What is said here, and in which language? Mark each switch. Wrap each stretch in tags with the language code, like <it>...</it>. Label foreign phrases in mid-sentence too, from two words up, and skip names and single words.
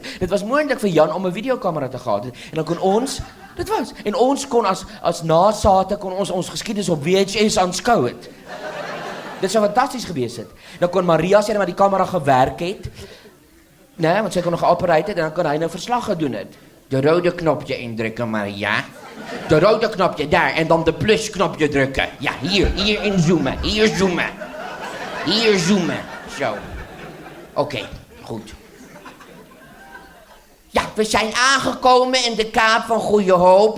<af>Dit was moontlik vir Jan om 'n videokamera te gehad het, en dan kon ons, ons kon as nasate kon ons geskiedenis op VHS aanskou het. Dit sou fantasties gewees het. Dan kon Maria sê dat die kamera gewerk het, nee, want sy kon nog geoperate het, en dan kon hy nou verslag gedoen het.</af> <nl>De rode knopje indrukken, Maria. De rode knopje daar, en dan de plus knopje drukken. Ja, hier inzoomen, hier zoomen. Zo. Oké, goed. Ja, we zijn aangekomen in de Kaap van Goede Hoop.</nl>